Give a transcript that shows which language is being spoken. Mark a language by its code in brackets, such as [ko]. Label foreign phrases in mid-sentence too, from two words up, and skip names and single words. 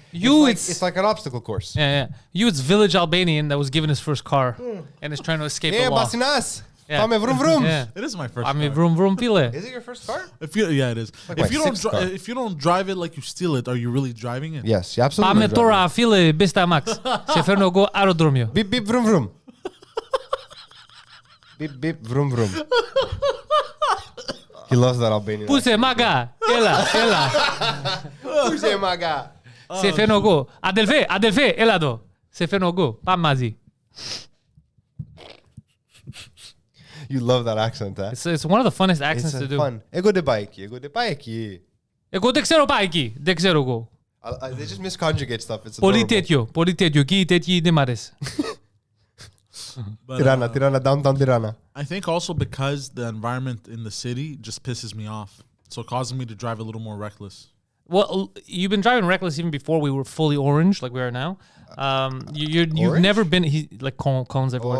[en] It's- it's like an obstacle course. Yeah. It's village Albanian that was given his first car and is trying to escape Yeah, the law. Basinas. Yeah. Fame vroom vroom. Yeah. It is my first. I mean, car. vroom vroom file. Is it your first car? Yeah, it is. my If you don't, sixth car. if you don't drive it like you steal it, are you really driving it? Yes, you absolutely. [el] Πάμε τώρα φίλε μπίστα Max. Σε φέρνω εγώ αεροδρόμιο. [en] Beep beep vroom vroom. Beep beep vroom vroom. He loves that Albanian. [el] Πού είσαι μάγκα. Έλα. [en] Who's your maga? [el] Σε φέρνω εγώ. Αδελφέ, έλα εδώ. Σε φέρνω εγώ. Πάμε μαζί. [en] You love that accent, eh? It's one of the funnest accents It's to do. fun. Ego de bike. Ego de bike. [el] Εγώ δεν ξέρω πάει εκεί. Δεν ξέρω εγώ. [en] They just misconjugate stuff. It's [el] Πολύ [en] adorable. [el] τέτοιο. Εκεί τέτοιοι δεν μ' αρέσει. [en] But, Tirana, downtown Tirana. I think also because the environment in the city just pisses me off, so it causes me to drive a little more reckless. Well, you've been driving reckless even before we were fully orange, like we are now. You've Orange? never been like cones everywhere.